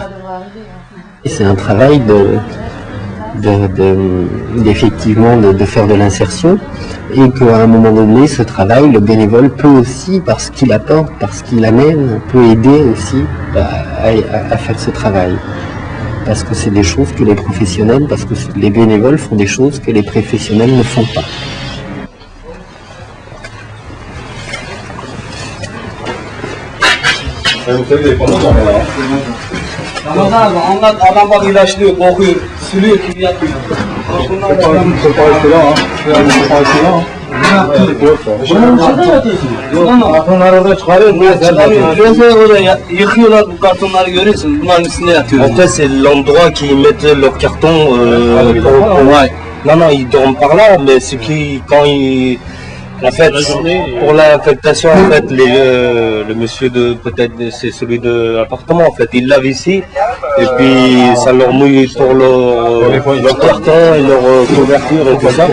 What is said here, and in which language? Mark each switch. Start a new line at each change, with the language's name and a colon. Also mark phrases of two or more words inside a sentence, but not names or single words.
French: C'est un travail effectivement de faire de l'insertion, et qu'à un moment donné, ce travail, le bénévole peut aussi, parce qu'il apporte, parce qu'il amène, peut aider aussi à faire ce travail. Parce que c'est des choses que les professionnels, parce que les bénévoles font des choses que les professionnels ne font pas.
Turkish: Adam bak ilaçlıyor, kokuyor, sürüyor gibi yapıyor. Kartonlar orada çıkarıyor, orada yıkıyorlar, bu kartonları görüyorsun, bunların üstünde yatıyor.
French: En fait, c'est l'endroit qui mettent leurs cartons. Ouais. Non, ils dorment par là, mais c'est qui, quand En fait, pour l'affectation, en fait, le monsieur peut-être c'est celui de l'appartement, en fait, ils lavent ici, et puis ça leur mouille pour leur carton et leur couverture et tout ça.